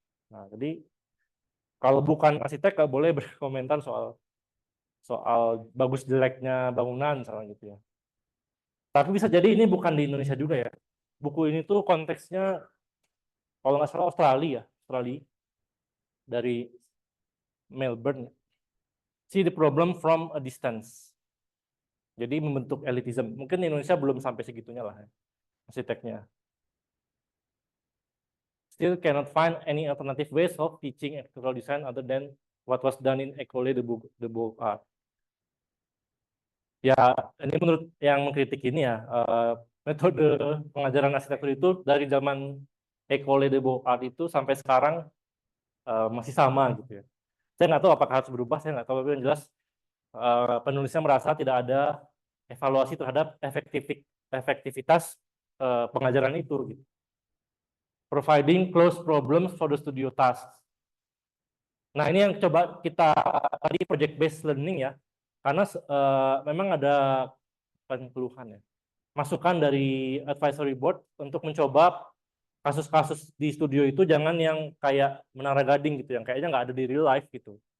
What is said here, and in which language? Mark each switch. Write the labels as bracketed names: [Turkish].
[Indonesian] Nah, jadi kalau bukan arsitek nggak boleh berkomentar soal bagus jeleknya bangunan misalnya gitu ya. Tapi bisa jadi ini bukan di Indonesia juga ya. Buku ini tuh konteksnya kalau nggak salah Australia dari Melbourne. [English] See the problem from a distance. [Indonesian] Jadi membentuk elitism. Mungkin di Indonesia belum sampai segitunya lah ya, arsiteknya. [English] Still cannot find any alternative ways of teaching architectural design other than what was done in École de Beaux-Arts. [Indonesian] Ya, ini menurut yang mengkritik ini ya, metode pengajaran arsitektur itu dari zaman École de Beaux-Arts itu sampai sekarang masih sama gitu ya. Saya nggak tahu apakah harus berubah, saya nggak tahu, tapi yang jelas penulisnya merasa tidak ada evaluasi terhadap efektivitas pengajaran itu. Gitu. [English] Providing closed problems for the studio tasks. [Indonesian] Nah, ini yang coba kita tadi project based learning ya, karena memang ada keluhan ya, masukan dari advisory board untuk mencoba kasus-kasus di studio itu jangan yang kayak Menara Gading gitu, yang kayaknya nggak ada di real life gitu.